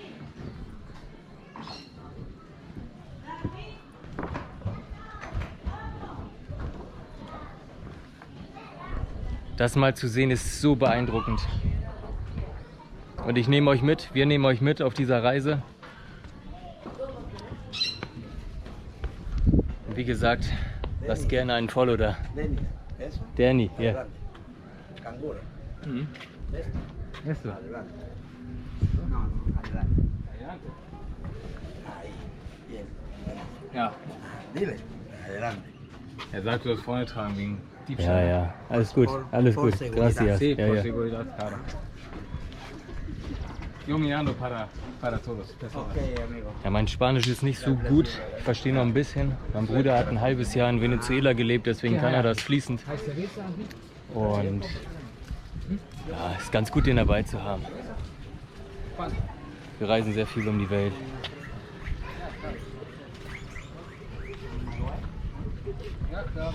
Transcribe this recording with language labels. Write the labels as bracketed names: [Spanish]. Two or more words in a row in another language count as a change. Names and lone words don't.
[German] Das mal zu sehen ist so beeindruckend. Und ich nehme euch mit, wir nehmen euch mit auf dieser Reise. Und wie gesagt, lasst gerne einen Follow da. Danny, ja. [Spanish] Canguro. Mhm. Esto. Adelante. No, adelante. Adelante. Ahí. Bien. [German] Ja. [Spanish] Dile. Adelante. [German] Er sagt, du das vorne tragen wegen Ja, Diebstahl. ja, alles gut, alles gut. [Spanish] Gracias. Sí, [German] Ja, [Spanish] por [German] ja. [Spanish] seguridad, claro. Yo mirando para todos. Ok, amigo. [German] Ja, mein Spanisch ist nicht so gut. Ich verstehe noch ein bisschen. Mein Bruder hat ein halbes Jahr in Venezuela gelebt, deswegen kann er das fließend. Und ja, ist ganz gut, den dabei zu haben. Wir reisen sehr viel um die Welt. Ja, klar.